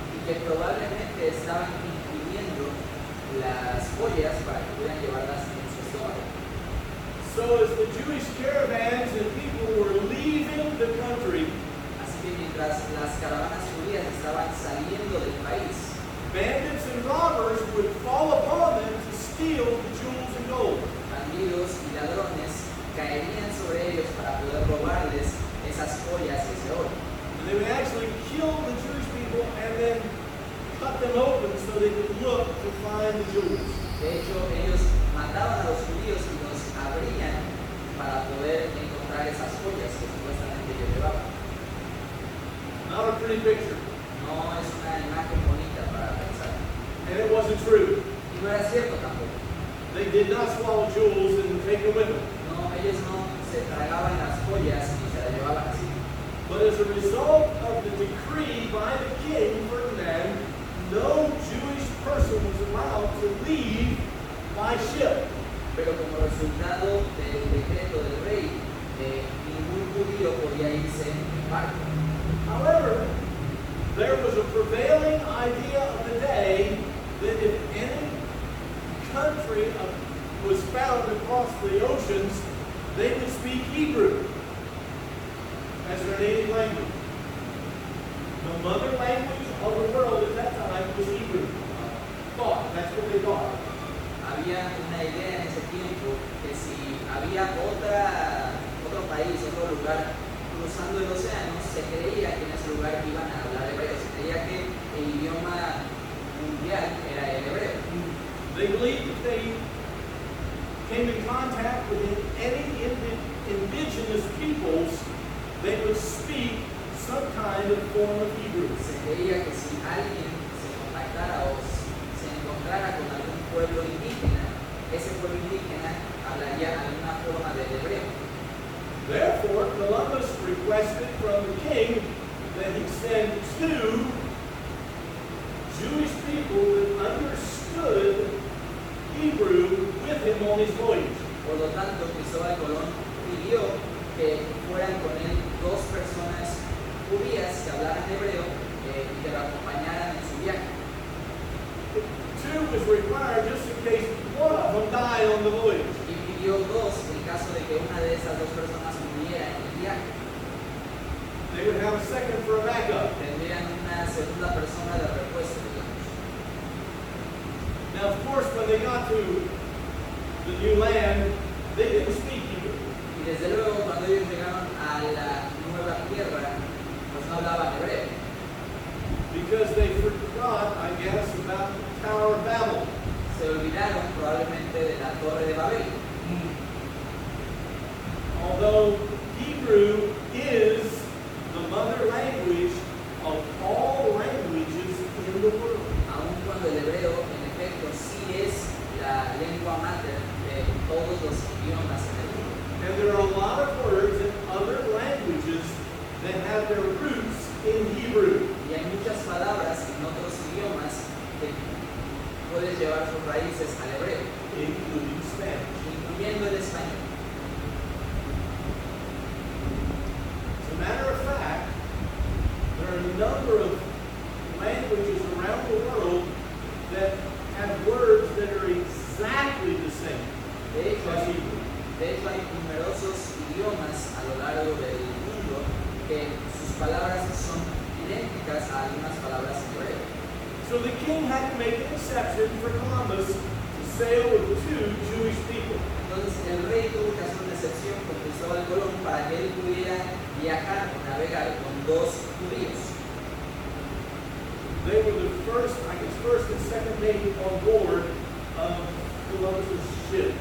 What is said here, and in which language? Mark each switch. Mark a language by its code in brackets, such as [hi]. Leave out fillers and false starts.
[es] Y que probablemente estaban ingiriendo las joyas para que pudieran llevarlas en su estómago. [en] So as the Jewish caravans and people were leaving the country, [es] Así que mientras las caravanas judías estaban saliendo del país, [en] bandits and robbers would fall upon them to steal the jewels and gold. [es] bandidos y ladrones caerían sobre ellos para poder robarles esas joyas y ese oro. [en] And they would actually kill the Jewish people and then cut them open so they could look to find the jewels. [es] De hecho, ellos mataban a los judíos y los abrían para poder encontrar esas joyas que supuestamente ellos llevaban. [en] Not a pretty picture. [es] No es una imagen bonita para pensar. [en] And it wasn't true. [es] Y no era cierto tampoco. [en] They did not swallow jewels and take them with them. [es] No, ellos no se tragaban las joyas y se las llevaban así. [en] But as a result of the decree by the king, Ferdinand, no Jewish person was allowed to leave by ship. [es] Pero como resultado del decreto del rey, ningún judío podía irse en barco. [en] However, there was a prevailing idea of the day that if any country was found across the oceans, they would speak Hebrew as their native language. The mother language of the world at that time was Hebrew. That's what they thought. [es] Había una idea en ese tiempo que si había otro país, otro lugar cruzando el océano, se creía que en ese lugar iban a hablar hebreo. Se creía que el idioma mundial era el hebreo. [en] They believed if they came in contact with any indigenous peoples, they would speak some kind of form of Hebrew. [es] Se creía que si alguien se contactara o se encontrara con algún pueblo indígena, ese pueblo indígena hablaría alguna forma del hebreo. [en] Therefore, Columbus requested from the king that he send 2 Jewish people that understood Hebrew with him on his voyage. [es] Por lo tanto, Cristóbal Colón pidió que fueran con él 2 personas judías que hablaran hebreo y que lo acompañaran en su viaje. [en] 2 was required just in case one of them died on the voyage. [es] Y pidió 2 en caso de que una de esas 2 personas muriera en el viaje. [en] They would have a second for a backup. [es] Tendrían una segunda persona de repuesto, digamos. [en] Now, of course, when they got to the new land, they didn't speak Hebrew. [es] Y desde luego, cuando ellos llegaron a la nueva tierra, pues no hablaban hebreo. [en] Because they forgot, I guess, about the Tower of Babel. [es] Se olvidaron probablemente de la Torre de Babel. [en] Although Hebrew is the mother language of all languages in the world. [es] Aun cuando el hebreo, en efecto, sí es la lengua mater de todos los idiomas en el mundo. [en] And there are a lot of words in other languages that have their roots in Hebrew. [es] Y hay muchas palabras en otros idiomas que puedes llevar sus raíces al hebreo, [en] Including Spanish. [es] incluyendo el español. [en] As a matter of fact, there are a number of languages around the world that have words that are exactly the same [es] De hecho, [en] as [es] hay, [en] Hebrew. [es] hay numerosos idiomas a lo largo del mundo que sus palabras son idénticas a algunas palabras en hebreo. [en] So the king had to make an exception for Columbus to sail with 2 Jewish people. [es] Entonces el rey tuvo que hacer una excepción con Cristóbal Colón para que él pudiera viajar o navegar con dos judíos. [en] They were the first, I guess, first and second mate on board of Columbus's ship.